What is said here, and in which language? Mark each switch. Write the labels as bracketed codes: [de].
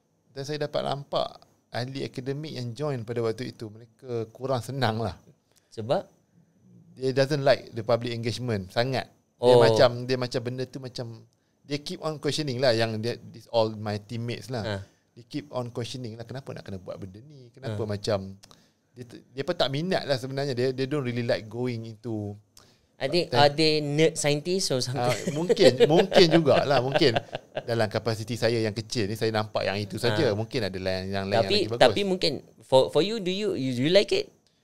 [ms] Dan saya dapat nampak ahli akademik yang join pada waktu itu, mereka kurang senang lah. Sebab [en] dia doesn't like the public engagement [ms] sangat. Dia macam benda tu macam dia [en] keep on questioning [ms] lah, yang [en] this all my teammates [ms] lah. Dia [en] keep on questioning [ms] lah, kenapa nak kena buat benda ni? Kenapa macam dia pun tak minat lah sebenarnya. Dia [en] don't really like going into I think are they nerd scientists or something? [ms] Mungkin jugalah, mungkin dalam kapasiti saya yang kecil ni saya nampak yang itu saja. Mungkin ada yang lain yang lagi bagus. Tapi mungkin [en] for you, do you like it?